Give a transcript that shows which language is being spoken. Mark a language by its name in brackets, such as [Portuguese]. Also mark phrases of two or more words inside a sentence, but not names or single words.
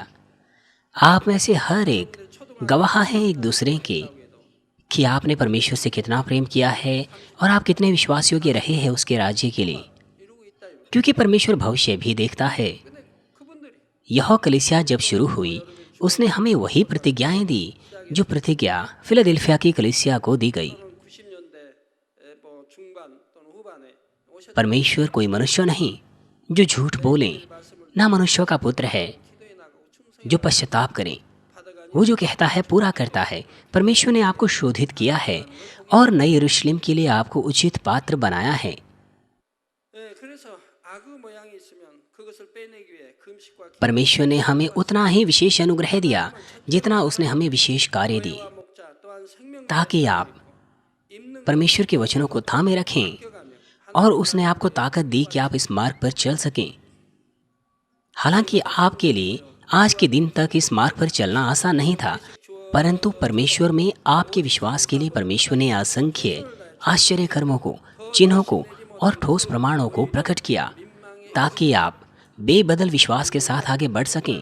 [Hindi] आप में से हर एक गवाह है एक दूसरे के कि आपने परमेश्वर से कितना प्रेम किया है और आप कितने विश्वास योग्य रहे हैं उसके राज्य के लिए, क्योंकि परमेश्वर भविष्य भी देखता है। यह कलीसिया जब शुरू हुई, उसने हमें वही प्रतिज्ञाएं दी जो प्रतिज्ञा फिलाडेल्फिया की कलीसिया को दी गई। [Korean] 90년대 뭐 중반 또는 후반에 오셨 [Hindi] परमेश्वर कोई मनुष्य नहीं जो झूठ बोले, ना मनुष्यों का पुत्र है [Korean] 기도에 나가고 충성 [Hindi] जो पश्चाताप करे। [Korean] 받아가니 [Hindi] वो जो कहता है पूरा करता है। परमेश्वर ने आपको शोधित किया है और नई यरूशलेम के लिए आपको उचित पात्र बनाया है। [Korean] 예, 그래서 악의 모양이 있으면 그것을 빼내기 위해 금식과 [Hindi] परमेश्वर ने हमें उतना ही विशेष अनुग्रह दिया जितना उसने हमें विशेष कार्य दिए, [Korean] 기도와 목자 또한 생명 [Hindi] ताकि आप [Korean] 입는 [Hindi] परमेश्वर के वचनों को थामे रखें, [Korean] 격하며 [Hindi] और उसने आपको ताकत दी कि आप इस मार्ग पर चल सकें। हालांकि आपके लिए आज के दिन तक इस मार्ग पर चलना आसान नहीं था, परंतु परमेश्वर में आपके विश्वास के लिए परमेश्वर ने असंख्य आश्चर्य कर्मों को, चिन्हों को और ठोस प्रमाणों को प्रकट किया, ताकि आप बेबदल विश्वास के साथ आगे बढ़ सकें।